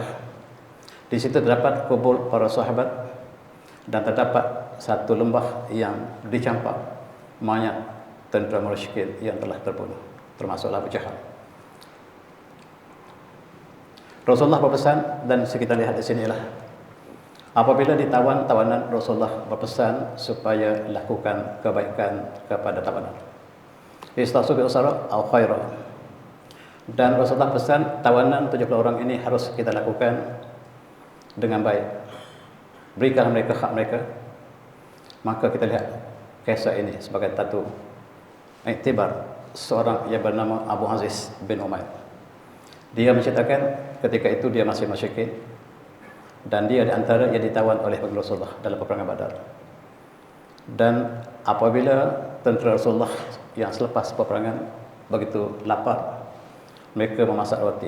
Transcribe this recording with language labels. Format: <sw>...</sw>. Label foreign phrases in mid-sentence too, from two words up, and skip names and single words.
<ms>Di situ terdapat kubur para sahabat dan terdapat satu lembah yang dicampak mayat tentera musyrikin yang telah terbunuh, termasuk Abu Jahal. Rasulullah berpesan, dan kita lihat di sini ialah apabila ditawan tawanan, Rasulullah berpesan supaya lakukan kebaikan kepada tawanan.</ms> <ar>استوصوا بالأسارى أو خيرا.</ar> <ms>Dan Rasulullah pesan tawanan 70 orang ini harus kita lakukan dengan baik. Berikan mereka hak mereka. Maka kita lihat kisah ini sebagai satu iktibar seorang yang bernama Abu Aziz bin Umair. Dia menceritakan ketika itu dia masih musyrik dan dia di antara yang ditawan oleh Rasulullah dalam peperangan Badar. Dan apabila tentera Rasulullah yang selepas peperangan begitu lapar, mereka memasak roti.</ms>